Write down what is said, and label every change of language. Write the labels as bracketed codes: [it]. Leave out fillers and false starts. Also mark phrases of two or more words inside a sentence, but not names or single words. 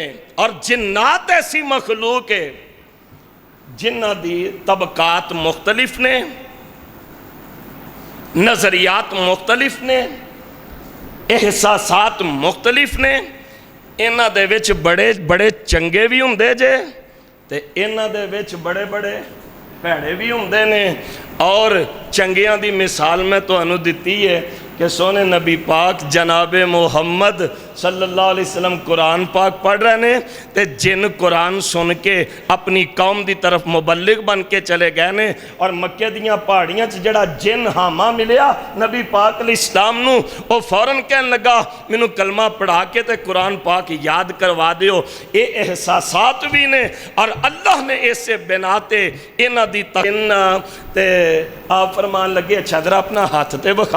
[pa] تے جنات ایسی مخلوق اے جنہاں دے طبقات مختلف نے، نظریات مختلف نے، احساسات مختلف نے. انہاں دے وچ بڑے بڑے چنگے وی ہندے جے تے انہاں دے وچ بڑے بڑے بھیڑے وی ہندے نے. تے چنگیاں دی مثال میں تہانوں دتی اے کہ سوہنے نبی پاک جناب محمد [ar] صلى الله عليه وسلم [pa] قرآن پاک پڑھ رہے نے تے جن قرآن سن کے اپنی قوم دی طرف مبلغ بن کے چلے گئے نے. تے مکے دیاں پہاڑیاں چ جیہڑا جن ہامہ ملیا نبی پاک [ar] عليه السلام [pa] نوں اوہ فوراً کہن لگا مینوں کلمہ پڑھا کے تے قرآن پاک یاد کروا دیو. اے احساسات وی نے تے اللہ نے ایسے بنا تے انہاں دی تے آپ فرمان لگے اچھا ذرا اپنا ہتھ تے وکھا.